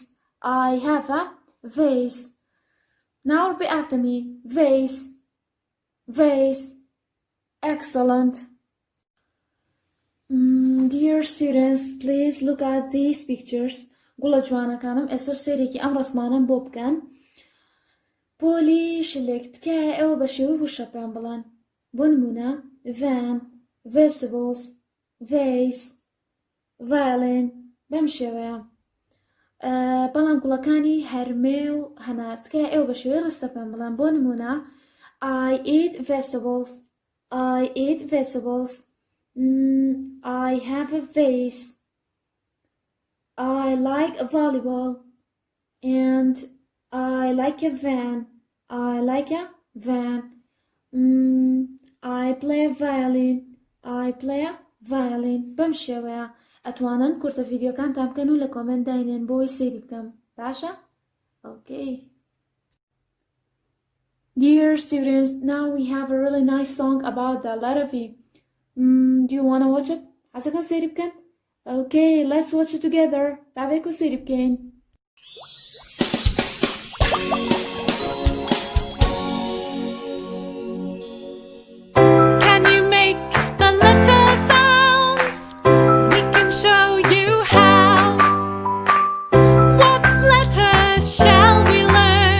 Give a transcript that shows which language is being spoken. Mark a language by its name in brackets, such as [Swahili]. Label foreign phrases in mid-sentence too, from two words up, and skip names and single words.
[English] I have a vase. Now repeat after me. Vase. Vase. Excellent. Dear students, please look at these pictures. [Central Kurdish] گوڵە جوانەکانم ئێستا سێرێکی ئەم ڕەسمانەم بۆ بکەن. پۆلی شلێک تکایە ئێوە بە شێوەی وشەپیان بڵێن. بۆ نمونە [English] van, vegetables, vase, violin. [Central Kurdish] بەم شێوەیە. بەڵام گوڵەکانی هەرمێ و هەنار تکایە ئێوە بە شێوەی ڕستەپیان بڵێن. بۆ نمونە [English] I eat vegetables. I eat vegetables. I have a vase. I like a volleyball. And I like a van. I like a van. I play a violin. I play a violin. [Central Kurdish] بەم شێوەیە ئەتوانن کورتە ڤیدیۆکانتان بکەن و لە کۆمنت داینێن بۆی سەیری بکەم. باشە؟ Okay. [English] Dear students, now we have a really nice song about the letter V. Do you want to watch it? [Central Kurdish] حەزەکەن سەیری بکەن؟ [English] Okay, let's watch it together. [Central Kurdish] بابێک و سەیری بکەین. [English] Can you make the letter sounds? We can show you how. What letter shall we learn?